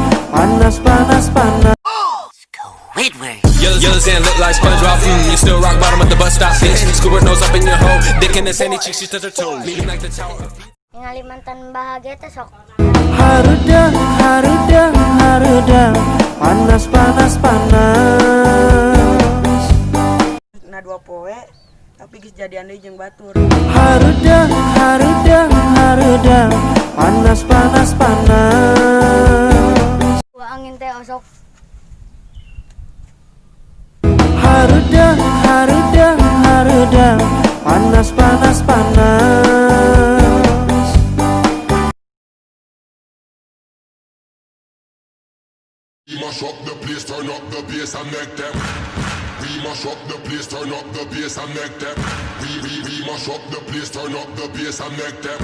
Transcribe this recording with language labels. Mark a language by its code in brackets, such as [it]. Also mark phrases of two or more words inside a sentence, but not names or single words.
[su] panas panas panas. [en] Yellows and look like SpongeBob. You still rock bottom at the bus stop, bitch. Scuba nose up in your hole. Dick in the sandy cheek, she touch her toes. Leaning like the tower. [su] Ningali mantan bahagia teh sok. Harudang, harudang, harudang, panas panas panas. Na 2 poe tapi geus jadian deui jeung batur. Harudang, harudang, harudang, panas panas panas. Dua angin teh osok. Harudang, harudang, harudang, panas panas panas. [en] We mash up the place, turn up the bass and make them. We mash up the place, turn up the bass and make them. We mash up the place, turn up the bass and make them.